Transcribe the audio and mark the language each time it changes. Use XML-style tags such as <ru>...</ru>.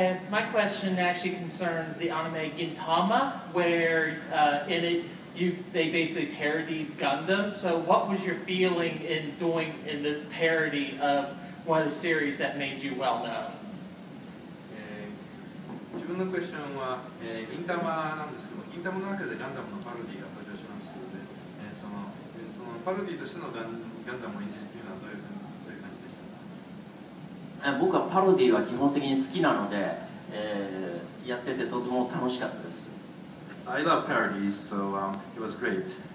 <en>My question actually concerns the anime Gintama, where in it they basically parodied Gundam. So what was your feeling in doing in this parody of one of the series that made you well known?</en> <ja>自分のクエスチョンは、銀玉なんですけど、銀玉の中でガンダムのパロディが登場しますので、そのパロディとしてのガンダムを演じるというのはどういう感じでしたか？僕はパロディは基本的に好きなので、やっててとても楽しかったです。</ja> <en>I love parodies, so it was great.</en>